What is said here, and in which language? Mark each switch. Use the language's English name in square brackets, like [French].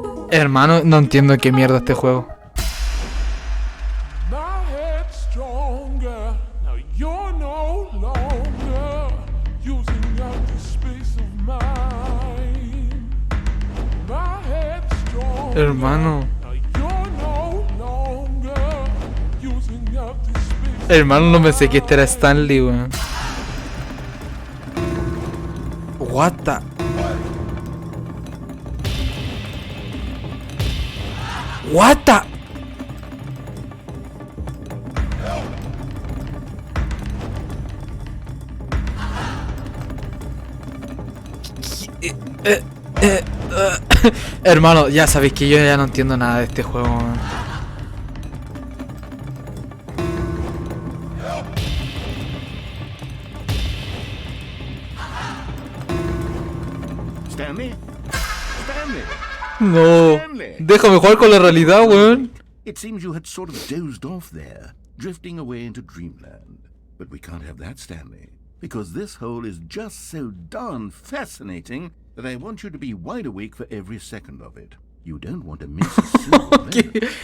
[Spanish] Hermano, no entiendo qué mierda este juego. [English] My head's stronger. Now you're no longer using up the space of mine. My head's stronger. [Spanish] Hermano. [English] Now you're no longer using up the space. [Spanish] Hermano, no pensé que este era Stanley, weón. [English] What the... What the... [Spanish] Hermano, ya sabéis que yo ya no entiendo nada de este juego, man. [English] Stanley? Stanley! [Spanish] No, déjame jugar con la realidad, weón. [English] It seems you had sort of dozed off there, drifting away into dreamland. But we can't have that, Stanley, because this hole is just so darn fascinating that I want you to be wide awake for every second of it. You don't want to miss a single minute.